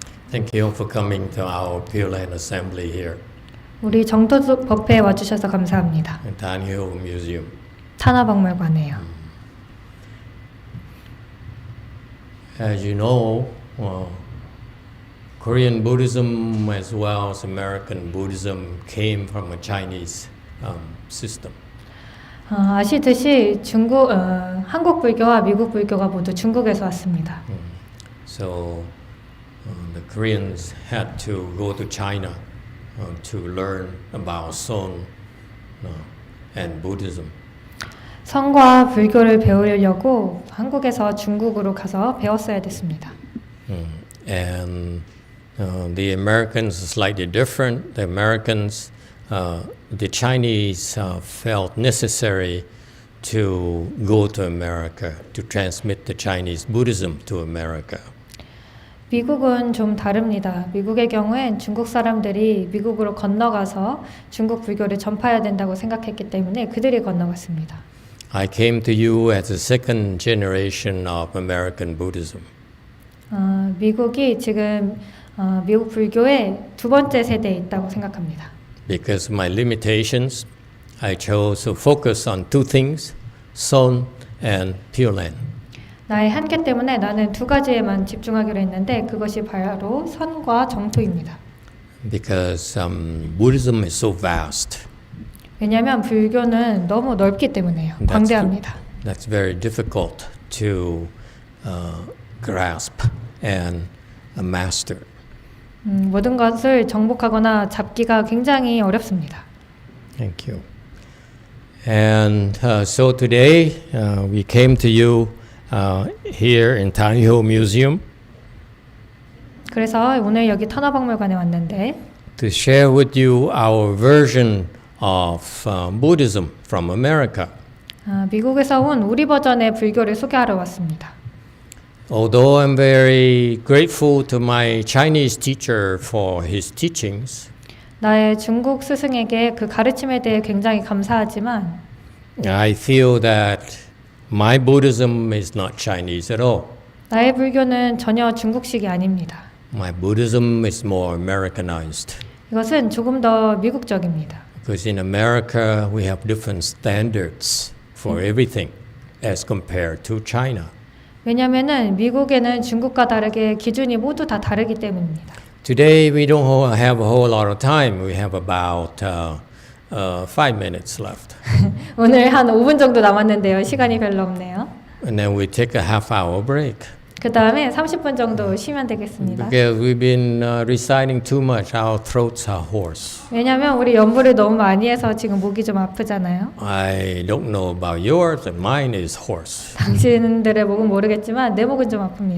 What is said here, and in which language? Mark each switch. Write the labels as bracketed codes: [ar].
[en] Thank you for coming to our Pure Land Assembly here [ko] 우리 정토 법회에 와주셔서 감사합니다. [en] in Tan Hill Museum. [ko] 탄화박물관에요. [en] As you know, Korean Buddhism as well as American Buddhism came from a Chinese system. [ko] 아시듯이 한국 불교와 미국 불교가 모두 중국에서 왔습니다. [en] So the Koreans had to go to China to learn about Son and Buddhism. [ko] 성과 불교를 배우려고 한국에서 중국으로 가서 배웠어야 됐습니다. [en] And the Americans are slightly different. The Americans, the Chinese felt necessary to go to America to transmit the Chinese Buddhism to America. [ko] 미국은 좀 다릅니다. 미국의 경우엔 중국 사람들이 미국으로 건너가서 중국 불교를 전파해야 된다고 생각했기 때문에 그들이 건너갔습니다. [en] I came to you as the second generation of American Buddhism. [ko] 미국이 지금 미국 불교의 두 번째 세대에 있다고 생각합니다. [en] Because of my limitations, I chose to focus on two things, Son and Pure Land. [ko] 나의 한계 때문에 나는 두 가지에만 집중하기로 했는데 그것이 바로 선과 정토입니다. [en] Because Buddhism is so vast. [ko] 왜냐하면 불교는 너무 넓기 때문에요. 광대합니다. [en] That's very difficult to grasp and master. [ko] 모든 것을 정복하거나 잡기가 굉장히 어렵습니다. [en] Thank you. And so today we came to you here in Tan Hill Museum [ko] 그래서 오늘 여기 탄화박물관에 왔는데 [en] to share with you our version of Buddhism from America. [ko] 미국에서 온 우리 버전의 불교를 소개하러 왔습니다. [en] Although I'm very grateful to my Chinese teacher for his teachings, [ko] 나의 중국 스승에게 그 가르침에 대해 굉장히 감사하지만 [en] I feel that my Buddhism is not Chinese at all. [ko] 나의 불교는 전혀 중국식이 아닙니다. [en] My Buddhism is more Americanized. [ko] 이것은 조금 더 미국적입니다. [en] Because in America we have different standards for everything as compared to China. [ko] 왜냐하면은 미국에는 중국과 다르게 기준이 모두 다 다르기 때문입니다. [en] Today we don't have a whole lot of time. We have about 5 minutes left. [ko] 오늘 한 5분 정도 남았는데요. 시간이 별로 없네요. [en] And then we take a half hour break. [ko] 그 다음에 30분 정도 쉬면 되겠습니다. [en] Because we've been reciting too much, our throats are hoarse. [ko] 왜냐하면 우리 연부를 너무 많이 해서 지금 목이 좀 아프잖아요. [en] I don't know about yours, and mine is hoarse. [ko] 당신들의 목은 모르겠지만 내 목은 좀 아픕니다.